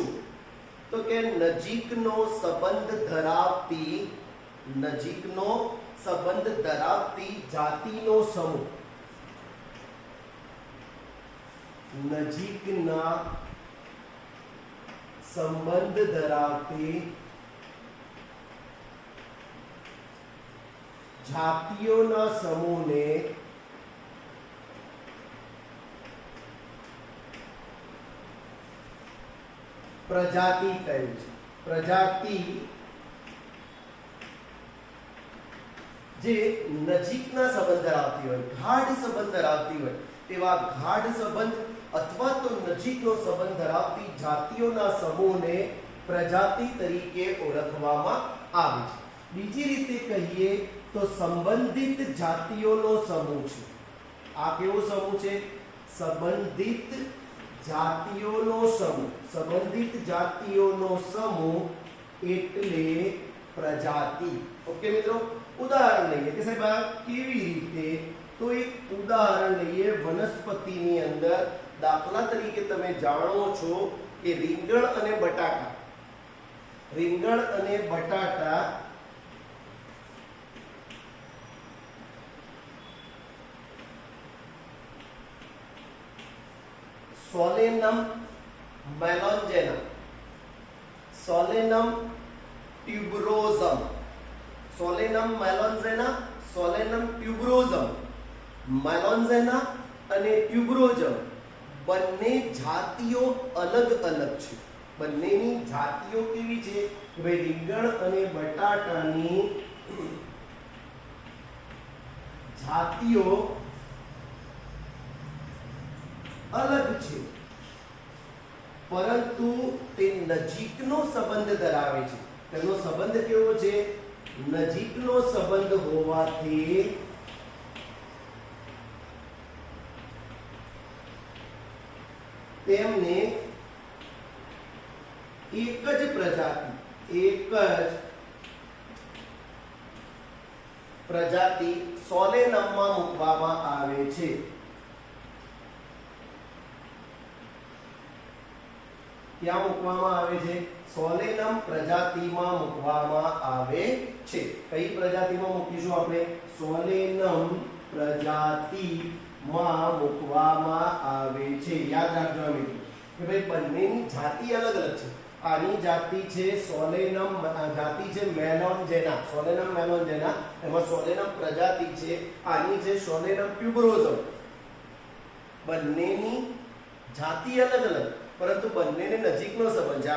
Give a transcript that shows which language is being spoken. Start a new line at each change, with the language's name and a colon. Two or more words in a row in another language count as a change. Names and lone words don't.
Gujarati: તો કે નજીકનો સંબંધ ધરાવતી જાતિનો સમૂહ। નજીકના સંબંધ ધરાવતી જાતિઓના સમૂહને પ્રજાતિ કહુ છે। પ્રજાતિ જે નજીકના સંબંધ ધરાવતી હોય, ગાઢ સંબંધ ધરાવતી હોય, તેવા ગાઢ સંબંધ અથવા તો નજીકનો સંબંધ ધરાવતી જાતિઓના સમૂહને પ્રજાતિ તરીકે ઓળખવામાં આવે છે। બીજી રીતે કહીએ તો સંબંધિત જાતિઓનો સમૂહ છે। આ કેવો સમૂહ છે? સંબંધિત જાતિઓનો સમૂહ। સંબંધિત જાતિઓનો સમૂહ એટલે પ્રજાતિ। ઓકે મિત્રો, ઉદાહરણ લઈએ કે સાહેબ આ કેવી રીતે? તો એક ઉદાહરણ લઈએ વનસ્પતિની અંદર। દાખલા તરીકે તમે જાણો છો કે રીંગણ અને બટાટા सोलेनम मेलोंजेना, सोलेनम ट्यूबरोसम, सोलेनम मेलोंजेना, सोलेनम ट्यूबरोसम, मेलोंजेना અને ટ્યુબરોઝમ બંને જાતિઓ અલગ-અલગ છે। બંનેની જાતિઓ કેવી છે? કે ભાઈ રીંગણ અને બટાટાની જાતિઓ અલગ છે, પરંતુ તે નજીકનો સંબંધ ધરાવે છે। તેનો સંબંધ કેવો છે? નજીકનો સંબંધ હોવાથી તેમને એક જ પ્રજાતિ સોલેનમમાં મૂકવામાં આવે છે। ક્યાં મૂકવામાં આવે છે? સોલેનમ પ્રજાતિમાં મૂકવામાં આવે છે। કઈ પ્રજાતિમાં મૂકીશું આપણે? સોલેનમ પ્રજાતિમાં મૂકવામાં આવે છે। याद राखજો મિત્રો કે ભાઈ બંનેની જાતિ અલગ-અલગ છે। આની જાતિ છે સોલેનમ, જાતિ છે મેલોન્જેના, સોલેનમ મેલોન્જેના, એમાં સોલેનમ પ્રજાતિ છે। આની છે સોલેનમ ટ્યુબરોસમ। બંનેની જાતિ અલગ-અલગ, परंतु બંનેને નજીકનો સંબંધ છે।